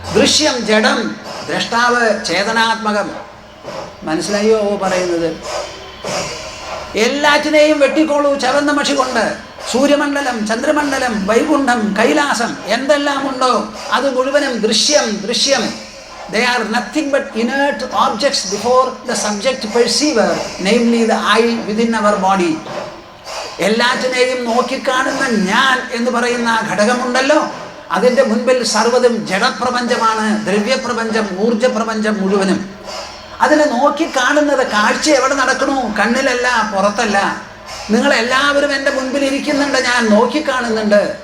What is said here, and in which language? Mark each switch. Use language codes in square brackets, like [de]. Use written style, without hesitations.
[ml] ദൃശ്യം ജഡം, ദ്രഷ്ടാവ് ചേതനാത്മകം. മനസ്സിലായോ പറയുന്നത്? എല്ലാറ്റിനെയും വെട്ടിക്കോളൂ ചവന്ന മഷി കൊണ്ട്. സൂര്യമണ്ഡലം, ചന്ദ്രമണ്ഡലം, വൈകുണ്ഠം, കൈലാസം, എന്തെല്ലാം ഉണ്ടോ അത് മുഴുവനും ദൃശ്യം. [en] They are nothing but inert objects before the subject perceiver, namely the I within our body. [ml] എല്ലാറ്റിനെയും നോക്കിക്കാണുന്ന ഞാൻ എന്ന് പറയുന്ന ആ ഘടകമുണ്ടല്ലോ, അതിൻ്റെ മുൻപിൽ സർവ്വതും ജഡപ്രപഞ്ചമാണ്, ദ്രവ്യപ്രപഞ്ചം, ഊർജപ്രപഞ്ചം മുഴുവനും. അതിനെ നോക്കിക്കാണുന്നത്, കാഴ്ച എവിടെ നടക്കണു? കണ്ണിലല്ല, പുറത്തല്ല. നിങ്ങളെല്ലാവരും എൻ്റെ മുൻപിൽ ഇരിക്കുന്നുണ്ട്, ഞാൻ നോക്കിക്കാണുന്നുണ്ട്.